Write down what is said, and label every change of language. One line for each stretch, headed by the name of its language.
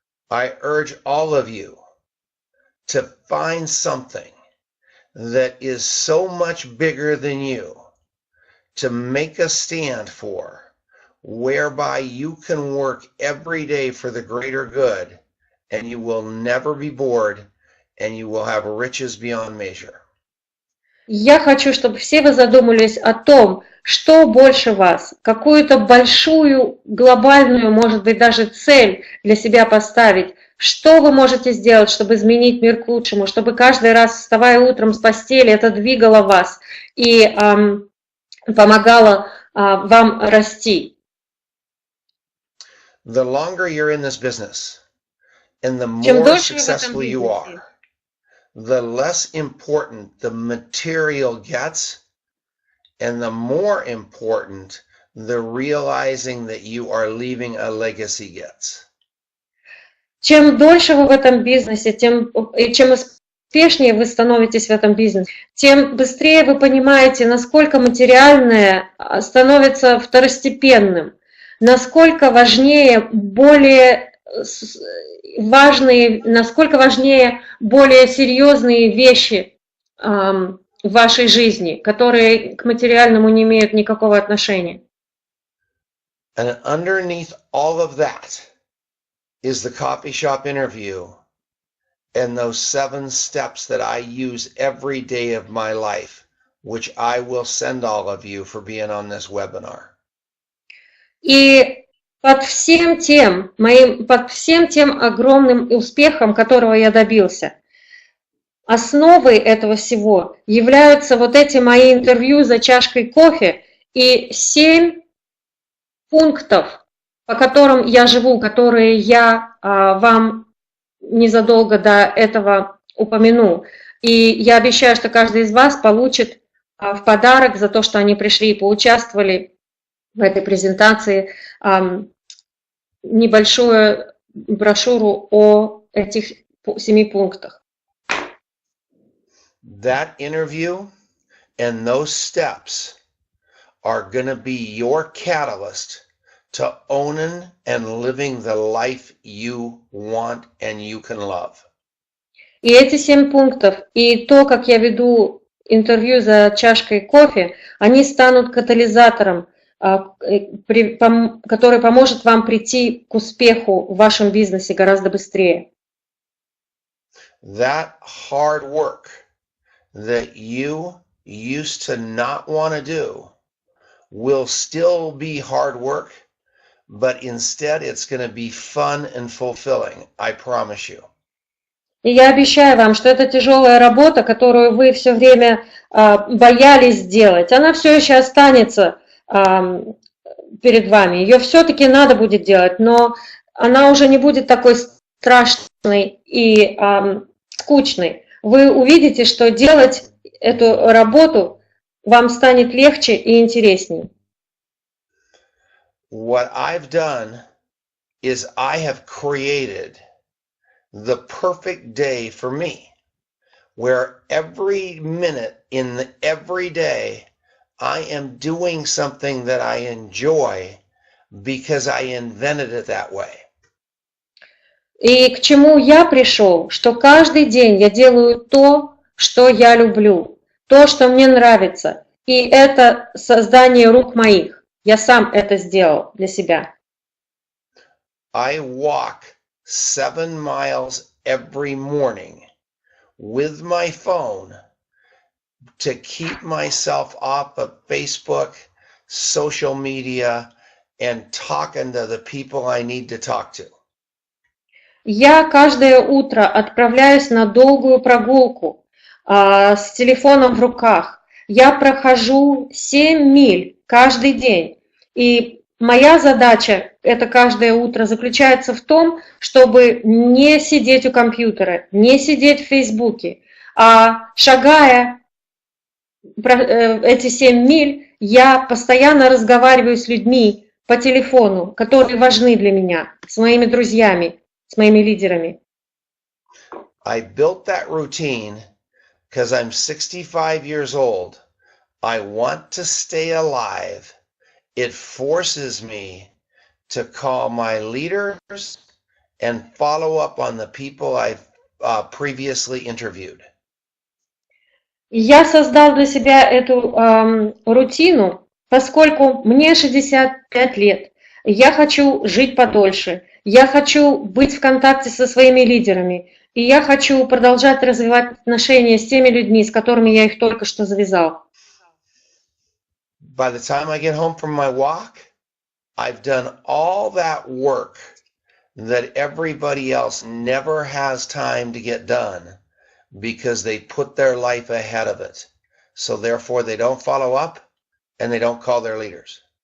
English: I urge all of you to find something that is so much bigger than you, to make a stand for, whereby you can work every day for the greater good, and you will never be bored, and you will have riches beyond measure.
Russian: Я хочу, чтобы все вы задумались о том, что больше вас, какую-то большую, глобальную, может быть, даже цель для себя поставить. Что вы можете сделать, чтобы изменить мир к лучшему, чтобы каждый раз, вставая утром с постели, это двигало вас и помогало вам расти.
English: The longer you're in this business, and the more successful you are, the less important the material gets, and the more important the realizing that you are leaving a legacy gets.
Russian: Чем дольше вы в этом бизнесе, чем успешнее вы становитесь в этом бизнесе, тем быстрее вы понимаете, насколько материальное становится второстепенным, насколько важнее более серьезные вещи в вашей жизни, которые к материальному не имеют никакого отношения.
English: And underneath all of that is the coffee shop interview and those 7 steps that I use every day of my life, which I will send all of you for being on this webinar.
Russian: И под всем тем огромным успехом, которого я добился, основой этого всего являются вот эти мои интервью за чашкой кофе и 7 пунктов, по которым я живу, которые я вам незадолго до этого упомяну. И я обещаю, что каждый из вас получит в подарок за то, что они пришли и поучаствовали в этой презентации, небольшую брошюру о этих 7 пунктах.
English: That interview and those steps are going to be your catalyst to owning and living the life you want and you can love.
Russian: И эти 7 пунктов, и то, как я веду интервью за чашкой кофе, они станут катализатором, который поможет вам прийти к успеху в вашем бизнесе гораздо быстрее.
English: That hard work that you used to not want to do will still be hard work, but instead it's going to be fun and fulfilling. I promise you.
Russian: И я обещаю вам, что эта тяжелая работа, которую вы все время боялись сделать, она все еще останется перед вами. Ее все-таки надо будет делать, но она уже не будет такой страшной и скучной. Вы увидите, что делать эту работу вам станет легче и интересней.
English: What I've done is I have created the perfect day for me, where every minute in every day I am doing something that I enjoy because I invented it that way.
Russian: И к чему я пришел, что каждый день я делаю то, что я люблю, то, что мне нравится, и это создание рук моих. Я сам это сделал для себя.
English: I walk 7 miles every morning with my phone to keep myself off of Facebook, social media, and talking to the people I need to talk to.
Russian: Я каждое утро отправляюсь на долгую прогулку с телефоном в руках. Я прохожу 7 миль каждый день. И моя задача, это каждое утро, заключается в том, чтобы не сидеть у компьютера, не сидеть в Фейсбуке, а шагая эти 7 миль, я постоянно разговариваю с людьми по телефону, которые важны для меня, с моими друзьями, с моими лидерами.
English: I built that routine because I'm 65 years old. I want to stay alive. It forces me to call my leaders and follow up on the people I've previously interviewed.
Russian: Я создал для себя эту рутину, поскольку мне 65 лет. Я хочу жить подольше. Я хочу быть в контакте со своими лидерами. И я хочу продолжать развивать отношения с теми людьми, с которыми я их только что завязал.
English: By the time I get home from my walk, I've done all that work that everybody else never has time to get done because they put their life ahead of it. So therefore they don't follow up and they don't call their leaders.